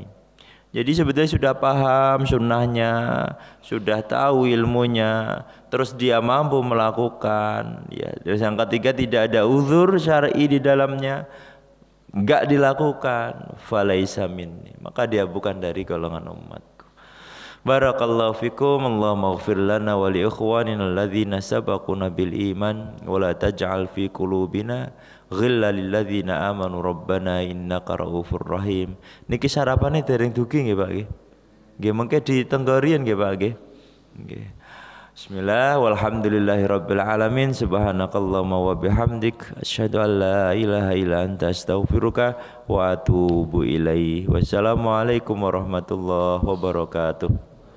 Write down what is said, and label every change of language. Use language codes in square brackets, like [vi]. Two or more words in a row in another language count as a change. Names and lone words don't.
[id] Jadi sebetulnya sudah paham sunnahnya, sudah tahu ilmunya, terus dia mampu melakukan ya. Terus yang ketiga, tidak ada uzur syar'i di dalamnya, enggak dilakukan, [ar] فليس مني, [id] maka dia bukan dari golongan umatku. [ar] بارك الله فيكم. اللهم اغفر لنا ولإخواننا الذين سبقونا بالإيمان ولا تجعل في قلوبنا غلا للذين آمنوا ربنا إنك رؤوف رحيم. [jv] Niki sarapane dereng dugi nggih Pak nggih. Nggih mengke ditenggorian nggih Pak nggih. Nggih. [ar] بسم الله والحمد لله رب العالمين. سبحانك اللهم وبحمدك أشهد أن لا إله إلا أنت أستغفرك وأتوب إليك. والسلام عليكم ورحمة الله وبركاته.